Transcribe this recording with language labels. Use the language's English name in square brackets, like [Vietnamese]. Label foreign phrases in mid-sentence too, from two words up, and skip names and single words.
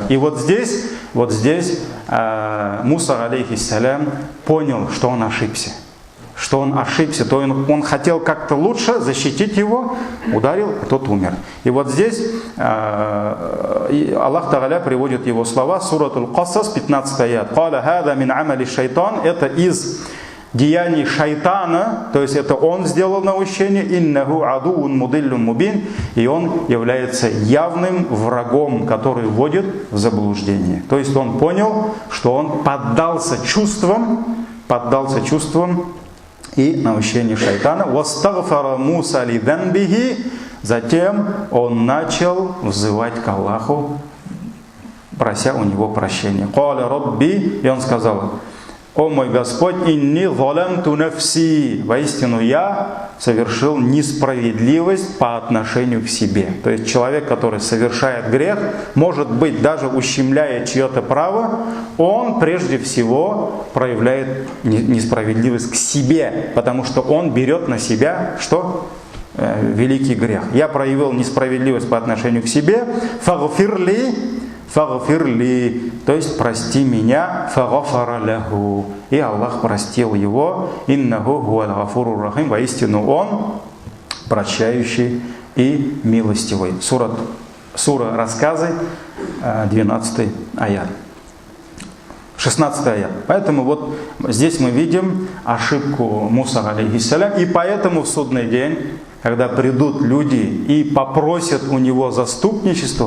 [Russian] И вот здесь Муса, алейхиссалям, понял, что он ошибся. То он хотел как-то лучше защитить его, ударил, а тот умер. И вот здесь Аллах Тааля приводит его слова, Сурат Аль-Касас, 15 аят. [Arabic] «قال هذا من عمل الشيطان», [Russian] это из деяний шайтана, то есть это он сделал наущение, [Arabic] «إنه عدو مضل مبين», [Russian] и он является явным врагом, который вводит в заблуждение. То есть он понял, что он поддался чувствам и наущение шайтана. [Arabic] «واستغفر موسى لذنبه», [Russian] затем он начал взывать к Аллаху, прося у него прощения. [Arabic] «قال رب», [Russian] и он сказал: «О мой Господь, [Arabic] إني ظلمت نفسي», [Russian] воистину я совершил несправедливость по отношению к себе. То есть человек, который совершает грех, может быть, даже ущемляя чье-то право, он прежде всего проявляет несправедливость к себе, потому что он берет на себя что? Великий грех. Я проявил несправедливость по отношению к себе, фагфирли, то есть прости меня, [Arabic] فغفر له, [Russian] и Аллах простил его, [Arabic] إنه هو الغفور الرحيم, [Russian] воистину он прощающий и милостивый. Сура Рассказы, 12 аят. 16 аят. Поэтому вот здесь мы видим ошибку Муса, алейхиссалям, и поэтому в судный день, когда придут люди и попросят у него заступничество.